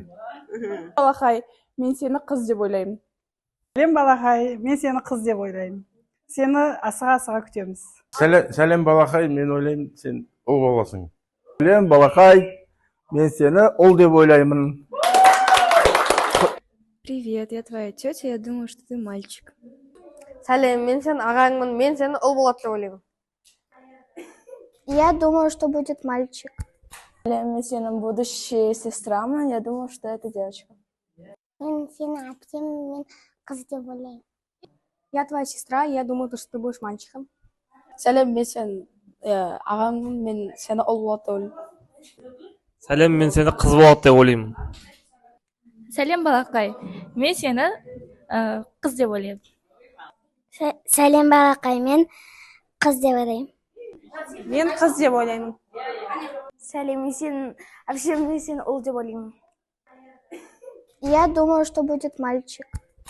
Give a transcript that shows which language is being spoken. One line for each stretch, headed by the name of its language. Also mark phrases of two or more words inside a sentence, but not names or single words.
Kazakh: Балақай, мен сені қыз деп ойлаймын. Сәлем балақай, мен сені қыз деп ойлаймын. Сені асыға күтеміз. Сәлем балақай, мен ойлаймын, сен ұл боласың. Сәлем балақай, мен сені ұл деп ойлаймын.
Russian: Привет, я твоя тетя, я думаю, что ты мальчик.
Kazakh: Сәлем, мен сен ағаңмын, мен сені ұл болады деп ойлаймын.
Russian: Я думаю, что будет мальчик.
Kazakh: Сәлем, мен сенің
Russian: будущая сестрамын, я думаю, что это девочка.
Kazakh: Мен сені әпкем, мен қыз деп ойлаймын.
Russian: Я твоя сестра, я думаю, что ты будешь мальчиком.
Kazakh: Сәлем, мен сен ағаңмын, мен сені ұл болады деп ойлаймын. Сәлем, мен сені қыз болады деп ойлаймын. Сәлем балақай, мен сені қыз деп ойлаймын. Сәлем балақай, мен қыз деп ойлаймын. Мен қыз деп ойлаймын. Сәлем, мен сенің әпшем, мен сені ұл деп ойлаймын.
Russian: Я думаю, что будет мальчик.